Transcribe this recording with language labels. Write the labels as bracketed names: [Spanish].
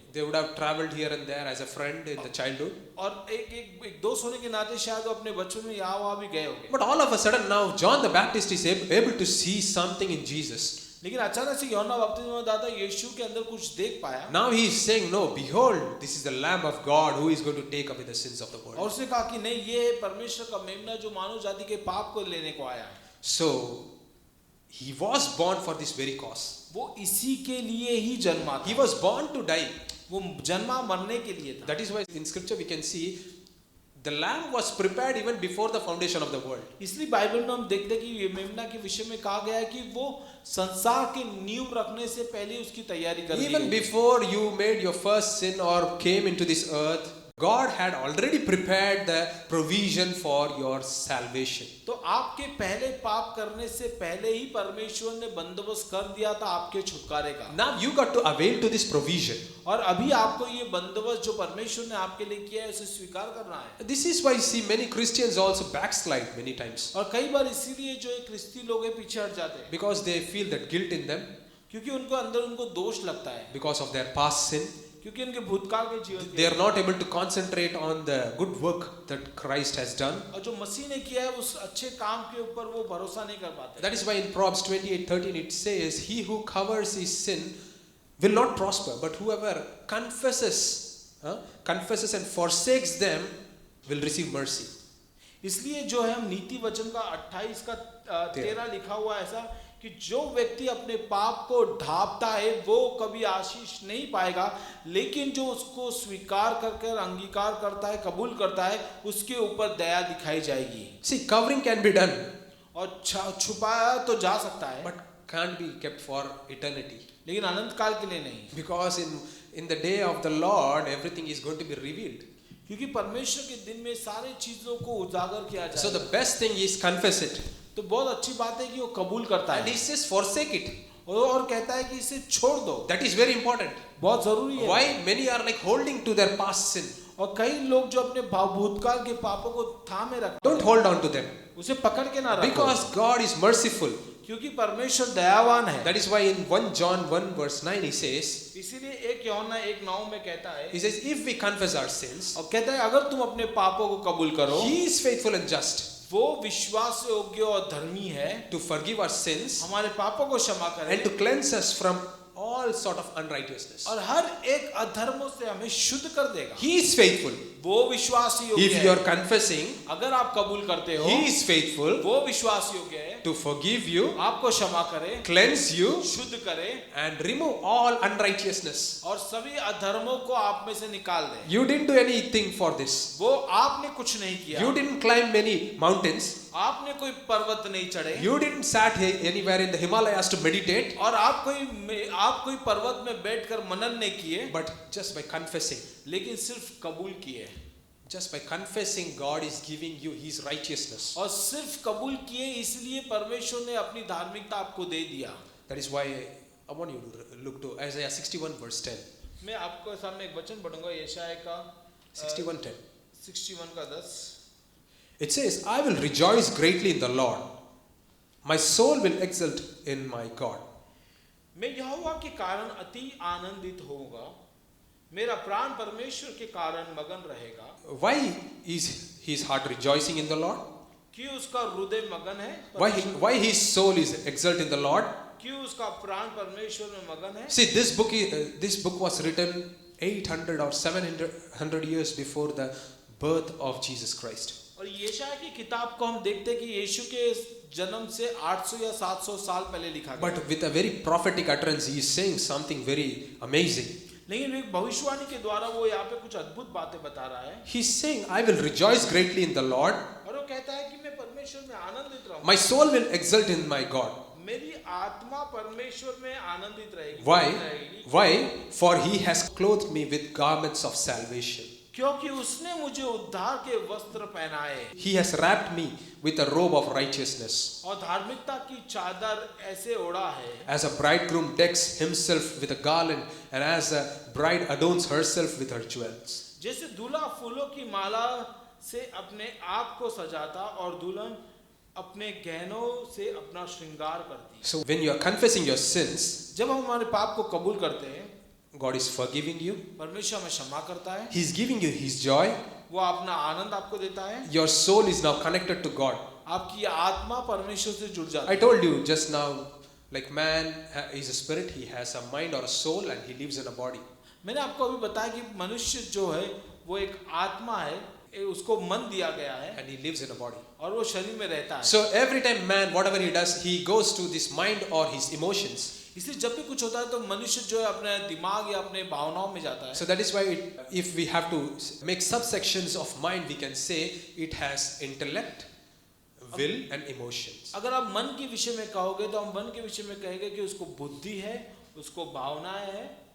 [English] They would have traveled here and there as a friend in the childhood. [Hindi] और एक दोस्त होने के नाते शायद वो अपने बचपन में यहाँ वहाँ भी गए होंगे। [English] But all of a sudden now John the Baptist is able to see something in Jesus. [Hindi] लेकिन अचानक से यूहन्ना बपतिस्मा दाता यीशु के अंदर कुछ देख पाया, [English] Now he is saying, no, behold, this is the Lamb of God who is going to take away the sins of the [Hindi] और [English] world. [Hindi] उसने कहा कि नहीं, ये परमेश्वर का मेमना जो मानव जाति के पाप को लेने को आया है। [English] So he was born for this very cause. [Hindi] वो इसी के लिए ही जन्मा था, [English] He was born to die. [Hindi] वो जन्मा मरने के लिए था। [English] That is why in scripture we can see the lamb was prepared even before the foundation of the world. [Hindi] इसलिए बाइबल में हम देखते हैं कि ये मेमना के विषय में कहा गया है कि वो संसार के नींव रखने से पहले उसकी तैयारी कर ली [English] Even [Hindi] गई। [English] before you made your first sin or came into this earth, God had already prepared the provision for your salvation. [Hindi] तो आपके पहले पाप करने से पहले ही परमेश्वर ने बंदोबस्त कर दिया था आपके छुटकारे का। [English] Now you got to avail to this provision. [Hindi] और अभी आपको ये बंदोबस्त जो परमेश्वर ने आपके लिए किया है उसे स्वीकार करना है। [English] This is why you see many Christians also backslide many times [Hindi] और कई बार इसीलिए जो एक क्रिस्ती लोग हैं पीछे हट जाते हैं, [English] because they feel that guilt in them [Hindi] क्योंकि उनको अंदर उनको दोष लगता है, [English] because of their past sin. [Hindi] क्योंकि उनके भूतकाल के जीवन [English] They are not able to concentrate on the good work that Christ has done. [Hindi] और जो मसीह ने किया है उस अच्छे काम के ऊपर वो भरोसा नहीं कर पाते। [English] That is why in Proverbs 28:13 it says, he who covers his sin will not prosper, but whoever confesses and forsakes them will receive mercy. [Hindi] इसलिए जो है हम नीति वचन का 28 का 13 लिखा हुआ है ऐसा कि जो व्यक्ति अपने पाप को ढांपता है वो कभी आशीष नहीं पाएगा, लेकिन जो उसको स्वीकार करके अंगीकार करता है, कबूल करता है, उसके ऊपर दया दिखाई जाएगी। [English] See, covering can be done, [Hindi] और छुपाया तो जा सकता है, [English] but can't be kept for eternity. [Hindi] लेकिन अनंत काल के लिए नहीं, [English] Because in the day of the Lord, everything is going to be revealed. [Hindi] क्योंकि परमेश्वर के दिन में सारी चीजों को उजागर किया [English] So [Hindi] जाए। [English] the best thing is confess it. [Hindi] तो बहुत अच्छी बात है कि वो कबूल करता [English] And he [Hindi] है [English] says forsake it. [Hindi] और कहता है कि इसे छोड़ दो, [English] That is very important. [Hindi] बहुत जरूरी है। [English] Why many are like holding to their past sin? [Hindi] और कई लोग जो अपने भूतकाल के पापों को थामे रखते [English] Don't hold on to them. [Hindi] हैं, उसे पकड़ के ना रखो, [English] Because God is merciful. [Hindi] क्योंकि परमेश्वर दयावान है। [English] That is why in 1 John 1 verse 9 he says, [Hindi] इसीलिए 1 यूहन्ना 1:9 में कहता है, [English] he says, if we confess our sins, [Hindi] और कहता है अगर तुम अपने पापों को कबूल करो, [English] he is faithful and just [Hindi] वो विश्वास योग्य और धर्मी है [English] to forgive our sins [Hindi] हमारे पापों को क्षमा करे [English] and to cleanse us from all sort of unrighteousness. [Hindi] और हर एक अधर्मों से हमें शुद्ध कर देगा। [English] He is faithful. [Hindi] वो विश्वास योग्य [English] If you [Hindi] है। [English] are confessing, [Hindi] अगर आप कबूल करते हो, [English] he is faithful [Hindi] वो विश्वास योग्य है [English] to forgive you, [Hindi] आपको क्षमा करे, [English] cleanse you, [Hindi] शुद्ध करे [English] and remove all unrighteousness. [Hindi] और सभी अधर्मों को आप में से निकाल दे। [English] You didn't do anything for this. [Hindi] वो आपने कुछ नहीं किया, [English] You didn't climb many mountains. [Hindi] आपने कोई पर्वत नहीं चढ़े, [English] You didn't sat anywhere in the Himalayas to meditate. [Hindi] और आप कोई पर्वत में बैठकर मनन नहीं किए, [English] But just by confessing, [Hindi] लेकिन सिर्फ कबूल किए, [English] just by confessing, God is giving you His righteousness. [Hindi] और सिर्फ कबूल किए इसलिए परमेश्वर ने अपनी धार्मिकता आपको दे दिया। [English] That is why I want you to look to Isaiah 61 verse 10. [Hindi] मैं आपको सामने एक वचन पढ़ूंगा, यशायाह का [English] 61:10. [Hindi] 61 का 10। [English] It says, I will rejoice greatly in the Lord. My soul will exult in my God. [Hindi] मैं यहोवा के कारण अति आनंदित होऊंगा, मेरा प्राण परमेश्वर के कारण मगन रहेगा। [English] Why is his heart rejoicing in the Lord? [Hindi] क्यों उसका हृदय मगन है? [English] Why his soul is exult in the Lord? [Hindi] क्यों उसका प्राण परमेश्वर में मगन है? [English] See, this book was written 800 or 700 years before the birth of Jesus Christ. [Hindi] और यशायाह की किताब को हम देखते हैं कि यीशु के जन्म से 800 या 700 साल पहले लिखा गया। [English] But with a very prophetic utterance, he is saying something very amazing. [Hindi] लेकिन एक भविष्यवाणी के द्वारा वो यहाँ पे कुछ अद्भुत बातें बता रहा है। [English] He is saying, I will rejoice greatly in the Lord. [Hindi] और वो कहता है कि मैं परमेश्वर में आनंदित रहूंगा। [English] My soul will exult in my God. [Hindi] मेरी आत्मा परमेश्वर में आनंदित रहेगी। [English] Why? Why? For he has clothed me with garments of salvation. [Hindi] क्योंकि उसने मुझे उद्धार के वस्त्र पहनाए। [English] He has wrapped me with a robe of righteousness. [Hindi] और धार्मिकता की चादर ऐसे ओढ़ा है। [English] As a bridegroom decks himself with a garland, and as a bride adorns herself with her jewels. [Hindi] जैसे दूल्हा फूलों की माला से अपने आप को सजाता और दुल्हन अपने गहनों से अपना श्रृंगार करती। [English] So when you are confessing your sins, [Hindi] जब हम हमारे पाप को कबूल करते हैं, [English] God is forgiving you. [Hindi] परमेश्वर हमें क्षमा करता है, [English] He is giving you His joy. [Hindi] वो अपना आनंद आपको देता है, [English] Your soul is now connected to God. [Hindi] आपकी आत्मा परमेश्वर से जुड़ जाती [English] I [Hindi] है। [English] told you just now, like man is a spirit, he has a mind or a soul, and he lives in a body. [Hindi] मैंने आपको अभी बताया कि मनुष्य जो है वो एक आत्मा है, उसको मन दिया गया है [English] And he lives in a body. [Hindi] और वो शरीर में रहता है। [English] So every time man, whatever he does, he goes to this mind or his emotions. [Hindi] इसलिए जब भी कुछ होता है तो मनुष्य जो है अपने दिमाग या अपने भावनाओं में जाता है। [English] So that is why if we have to make subsections of mind, we can say it has intellect, will and emotions. [Hindi] अगर आप मन के विषय में कहोगे तो हम मन के विषय में कहेंगे कि उसको बुद्धि है, उसको भावनाएं है